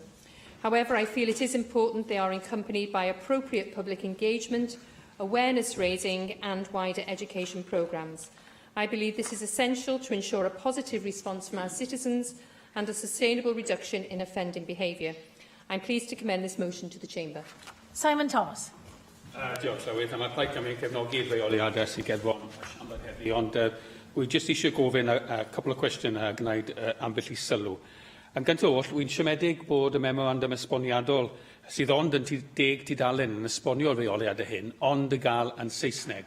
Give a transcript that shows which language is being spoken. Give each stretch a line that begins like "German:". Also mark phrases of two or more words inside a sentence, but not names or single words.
English: However, I feel it is important they are accompanied by appropriate public engagement, awareness raising and wider education programmes. I believe this is essential to ensure a positive response from our citizens and a sustainable reduction in offending behaviour. I am pleased to commend this motion to the Chamber. Simon Thomas.
Welsh: Diolch, Llywydd. Mae plaid Cymru'n cefnogi'r reoliadau sy'n gedfon siambr heddi, ond wy jyst eisiau gofyn
English: a couple
Welsh: o cwestiwn a gwneud ambell i sylw. Yn gynt oll, wy'n siomedig bod y memorandum esboniadol sydd ond yn 10 tudalen yn esbonio'r reoliadau hyn, ond y gael yn Saesneg.